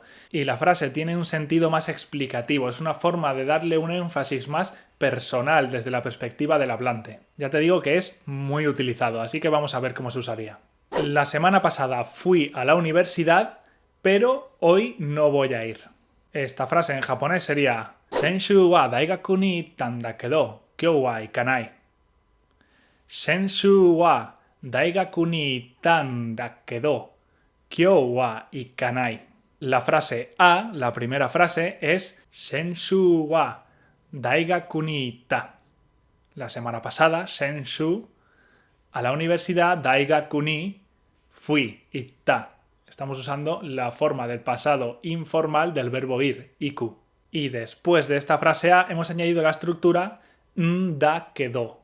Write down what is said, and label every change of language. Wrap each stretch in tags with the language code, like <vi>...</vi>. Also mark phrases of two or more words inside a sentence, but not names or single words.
<es>Y la frase tiene un sentido más explicativo, es una forma de darle un énfasis más personal desde la perspectiva del hablante. Ya te digo que es muy utilizado, así que vamos a ver cómo se usaría. La semana pasada fui a la universidad, pero hoy no voy a ir. Esta frase en japonés sería</es> <ja>先週は大学に行ったんだけど、今日は行かない. 先週は大学に行ったんだけど、今日は行かない.</ja> <es>La frase A, la primera frase, es</es> <ja>先週は大学に行った.</ja> <es>La semana pasada, Senshu, a la universidad,</es> <ja>大学に,</ja> <es>fui, itta. Estamos usando la forma del pasado informal del verbo ir, iku. Y después de esta frase A hemos añadido la estructura da quedó.</es>